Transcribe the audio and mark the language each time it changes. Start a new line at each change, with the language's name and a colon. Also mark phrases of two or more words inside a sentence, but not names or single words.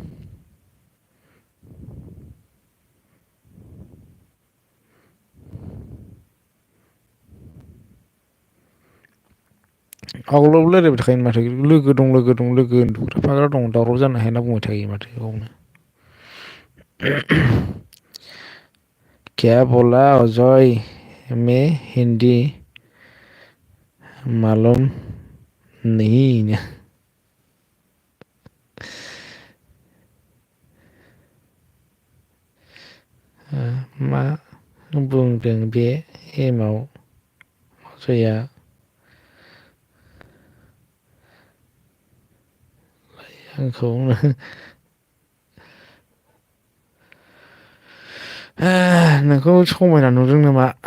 Bodo: आवगोलावबो रायलायबाय थाखायो माथो लोगो दं उन्दुग्रा दं दावराव जानो हाया होनना बुंबाय थायो माथो गावनो
Hindi: क्या बोला अजय मैं हिंदी मालूम नहीं
Bodo: मा बुंदों बे एमाव अजया आंखौ नोंखौ समायना नुदों नामा